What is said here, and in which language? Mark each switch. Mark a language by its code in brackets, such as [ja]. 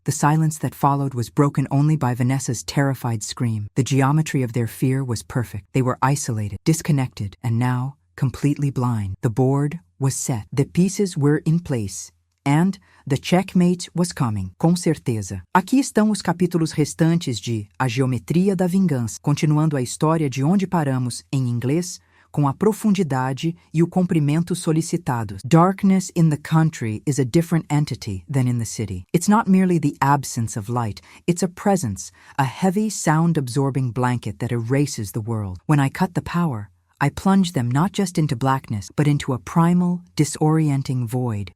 [en] The silence that followed was broken only by Vanessa's terrified scream. The geometry of their fear was perfect. They were isolated, disconnected, and now completely blind. The board was set. The pieces were in place. And the checkmate was coming, [pt] com certeza. Aqui estão os capítulos restantes de A Geometria da Vingança, continuando a história de onde paramos, em inglês, com a profundidade e o comprimento solicitados. [en] Darkness in the country is a different entity than in the city. It's not merely the absence of light, it's a presence, a heavy sound-absorbing blanket that erases the world. When I cut the power, I plunged them not just into blackness, but into a primal, disorienting void.